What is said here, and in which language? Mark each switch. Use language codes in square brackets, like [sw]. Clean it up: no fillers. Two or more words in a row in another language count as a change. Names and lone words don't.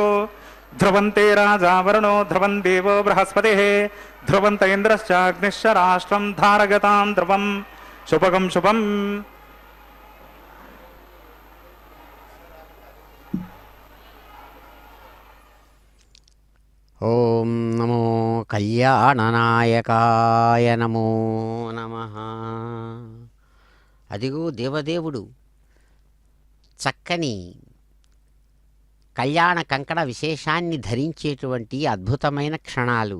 [sa] ध्रुवन्ते राजा वरुणो ध्रुवं देवो बृहस्पतिः ध्रुवन्त इन्द्रश्चाग्निश्च राष्ट्रं धारगतां ध्रुवं शुभगं शुभम्। ఓం నమో కళ్యాణనాయకాయ నమో నమః. [te] అదిగో దేవదేవుడు చక్కని కళ్యాణ కంకణ విశేషాన్ని ధరించేటువంటి అద్భుతమైన క్షణాలు.